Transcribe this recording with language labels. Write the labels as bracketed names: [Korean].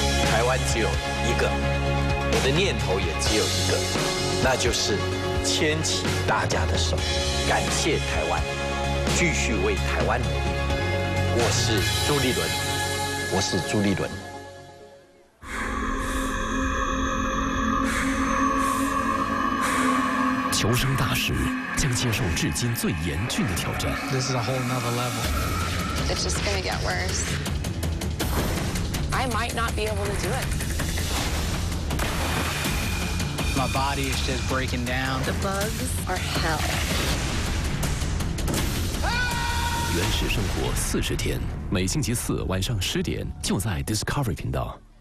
[Chinese] 台湾只有一个，我的念头也只有一个，那就是牵起大家的手，感谢台湾，继续为台湾努力。我是朱立伦，我是朱立伦。求生大使将接受至今最严峻的挑战。 [English] This is a whole nother level. It's just gonna get worse. I might not be able to do it. My body is just breaking down. The bugs are hell. [Chinese] 原始生活40天，每星期4晚上10点，就在 Discovery 频道。